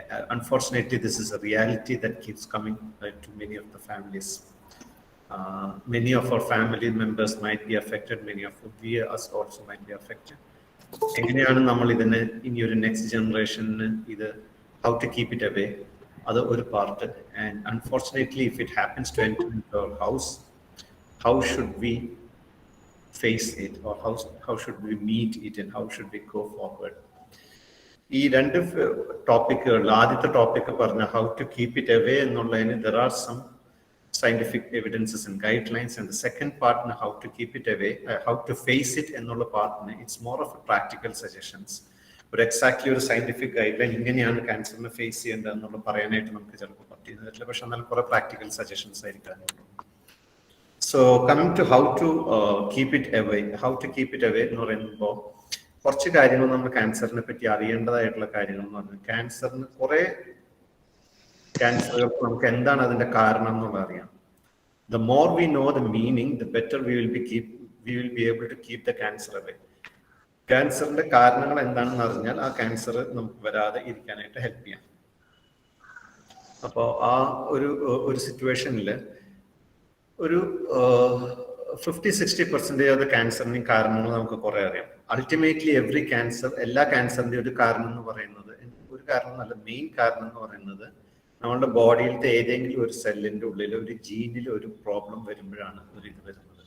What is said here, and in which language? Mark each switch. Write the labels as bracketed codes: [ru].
[en] Unfortunately, this is a reality that keeps coming to many of the families. Many of our family members might be affected. Many of us also might be affected. [ml] എങ്ങനെയാണ് നമ്മൾ ഇതിനെ ഇനി ഒരു next ജനറേഷന് ഇത് [en] how to keep it away, [ml] അത് ഒരു part. [en] And unfortunately if it happens to enter into our house, how should we face it, or how should we meet it, and how should we go forward. [ml] ഈ രണ്ട് ടോപ്പിക്കുകളിൽ ആദ്യത്തെ topic പറഞ്ഞ [en] how to keep it away [ml] എന്നുള്ളതിന് [en] there are some scientific evidences and guidelines, and the second part, how to keep it away, how to face it [ml] ennulla [en] part, it's more of a practical suggestions. But exactly [ml] ഒരു scientific guideline ഇങ്ങനെയാണ് ക്യാൻസറിനെ face ചെയ്യേണ്ടത് എന്നുള്ള പറയാനായിട്ട് നമുക്ക് ചിലപ്പോൾ പറ്റിയിരുന്നില്ല, പക്ഷെ എന്നാൽ കുറെ പ്രാക്ടിക്കൽ സജഷൻസ് ആയിരിക്കും. [en] so coming to how to keep it away, [ml] how to keep it away എന്ന് പറയുമ്പോൾ കുറച്ച് കാര്യങ്ങൾ നമ്മൾ ക്യാൻസറിനെ പറ്റി അറിയേണ്ടതായിട്ടുള്ള കാര്യങ്ങൾ എന്ന് പറഞ്ഞാൽ, ക്യാൻസറിന് കുറെ ക്യാൻസറുകൾക്ക് നമുക്ക് എന്താണ് അതിന്റെ കാരണം എന്നുള്ളത് അറിയാം. [en] The more we know the meaning, the better we will be able to keep the cancer away. [ml] ക്യാൻസറിന്റെ കാരണങ്ങൾ എന്താണെന്ന് അറിഞ്ഞാൽ ആ ക്യാൻസർ നമുക്ക് വരാതെ ഇരിക്കാനായിട്ട് ഹെൽപ്പ് ചെയ്യാം. അപ്പോൾ ആ ഒരു സിറ്റുവേഷനിൽ ഒരു 50-60% ഓഫ് ക്യാൻസറിന്റെയും കാരണങ്ങൾ നമുക്ക് കുറെ അറിയാം. [en] ultimately every cancer, [ml] എല്ലാ ക്യാൻസറിന്റെ ഒരു കാരണം എന്ന് പറയുന്നത്, ഒരു കാരണം നല്ല മെയിൻ കാരണം എന്ന് പറയുന്നത്, നമ്മളുടെ ബോഡിയിലത്തെ ഏതെങ്കിലും ഒരു സെല്ലിന്റെ ഉള്ളിൽ ഒരു ജീനിൽ ഒരു പ്രോബ്ലം വരുമ്പോഴാണ് ഒരു ഇത് വരുന്നത്.